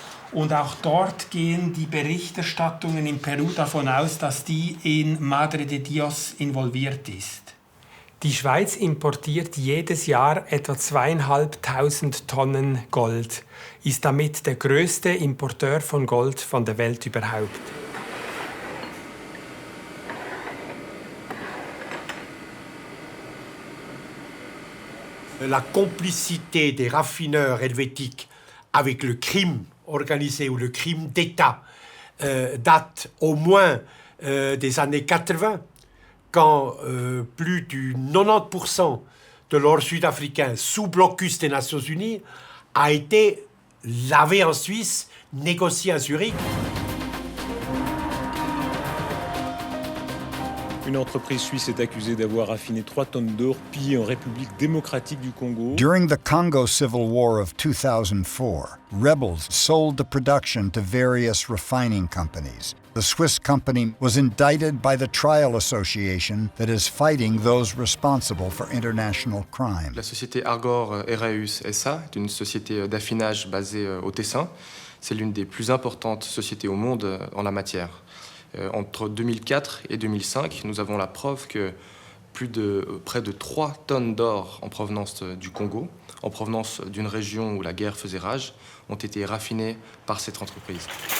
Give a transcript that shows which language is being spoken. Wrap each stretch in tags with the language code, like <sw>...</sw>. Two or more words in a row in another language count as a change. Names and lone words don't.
<de>Und auch dort gehen die Berichterstattungen in Peru davon aus, dass die in Madre de Dios involviert ist. Die Schweiz importiert jedes Jahr etwa 2.500 Tonnen Gold, ist damit der größte Importeur von Gold von der Welt überhaupt.</de> <fr>La complicité des raffineurs helvétiques avec le crime organisé ou le crime d'État date au moins des années 80, quand plus du 90% de l'or sud-africain sous blocus des Nations Unies a été lavé en Suisse, négocié à Zurich. Une entreprise suisse est accusée d'avoir raffiné 3 tonnes d'or pillées en République démocratique du Congo.</fr> <en>During the Congo Civil War of 2004, rebels sold the production to various refining companies. The Swiss company was indicted by the Trial Association that is fighting those responsible for international crime.</en> <fr>La société Argor Eraeus SA est une société d'affinage basée au Tessin. C'est l'une des plus importantes sociétés au monde en la matière. Entre 2004 et 2005, nous avons la preuve que près de 3 tonnes d'or en provenance du Congo, en provenance d'une région où la guerre faisait rage, ont été raffinées par cette entreprise.</fr>